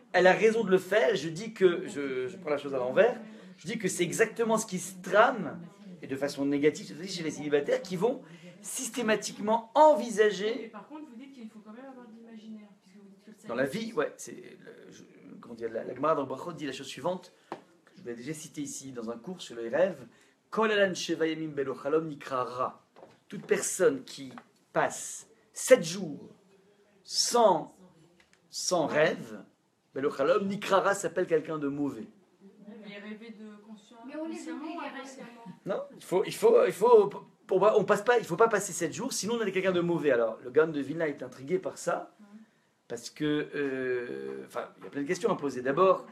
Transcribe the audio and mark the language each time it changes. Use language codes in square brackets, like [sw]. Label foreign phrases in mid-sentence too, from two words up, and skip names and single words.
[fr] elle a raison de le faire, je dis que, je prends la chose à l'envers, je dis que c'est exactement ce qui se trame, et de façon négative, chez les célibataires, qui vont systématiquement Mais envisager, par contre, vous dites qu'il faut quand même avoir de l'imaginaire. Puisque vous dites que le dans la sacrifice- vie, ouais, la Gemara dans le Brachot dit la chose suivante, que je vais déjà citer ici dans un cours sur les rêves, [he] כל הלן שבעה ימים בלא חלום נקרא רע. [fr] Toute personne qui passe 7 jours sans rêve, [he] בלא חלום נקרא רע [fr] s'appelle quelqu'un de mauvais. Mais rêver de conscience. Mais on les consciemment oublie, ou les rêves. inconsciemment? Non, il faut pas passer 7 jours, sinon on est quelqu'un de mauvais. Alors, le Gaon de Vilna est intrigué par ça, parce que, il y a plein de questions à poser.